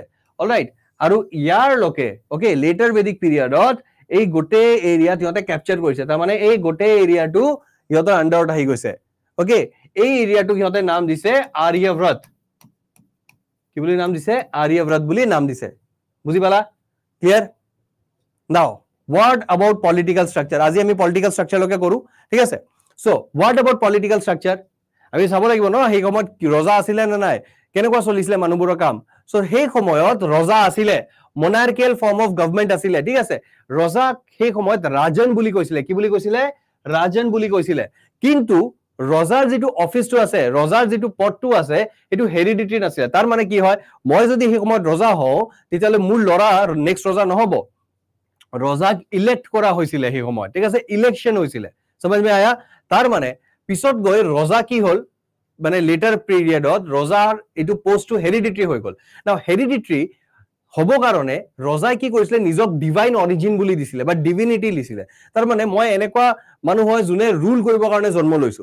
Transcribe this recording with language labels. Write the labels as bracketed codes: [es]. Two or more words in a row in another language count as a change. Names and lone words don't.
[as] অলৰাইট, আৰু ইয়াৰ লোকে ওকে [en] later Vedic periodত [as] এই গোটেই এৰিয়াত সিহঁতে ক্যাপচাৰ কৰিছে। তাৰ মানে এই গোটেই এৰিয়াটো সিহঁতৰ আন্ডাৰত আহি গৈছে। ওকে, এই এৰিয়াটো সিহঁতে নাম দিছে আৰ্যব্ৰত। কি বুলি নাম দিছে? আৰ্যব্ৰত বুলি নাম দিছে। বুজি পালা? ক্লিয়াৰ? [en] নাও what about political structure? [as] আজি আমি [en] political structure [as] লকে কৰো, ঠিক আছে। [en] সো what about political structure? [as] আমি চাব লাগিব ন সেই সময়ত ৰজা আছিলে নে নাই, কেনেকুৱা চলিছিলে মানুহবোৰৰ কাম। সো সেই সময়ত ৰজা আছিলে, [en] monarchical form of government [as] আছিলে, ঠিক আছে। ৰজাক সেই সময়ত ৰাজন বুলি কৈছিলে। কি বুলি কৈছিলে? ৰাজন বুলি কৈছিলে। কিন্তু ৰজাৰ যেটো অফিসটো আছে, ৰজাৰ যেটো পদটো আছে, এটো হেৰিডিটৰি নাছিলে। তাৰ মানে কি হয়, মই যদি সেই সময়ত ৰজা হওঁ, তেতিয়ালে মোৰ ল'ৰা নেক্সট ৰজা নহব। ৰজাক ইলেক্ট কৰা হৈছিলে সেই সময়ত, ঠিক আছে, ইলেকশন হৈছিলে। [hi] समझ में आया? [as] তাৰ মানে পিছত গৈ ৰজা কি হল, মানে [en] later periodত [as] ৰজাৰ এটো পোষ্টটো হেৰিডিটৰি হৈ গল। নাও হেৰিডিটৰি হব কাৰণে ৰজাই কি কৰিছিলে? নিজক [en] divine origin [as] বুলি দিছিলে বা ডিভিনিটি দিছিলে। তাৰ মানে মই এনেকুৱা মানুহ হয় যোনে ৰুল কৰিবৰ কাৰণে জন্ম লৈছো।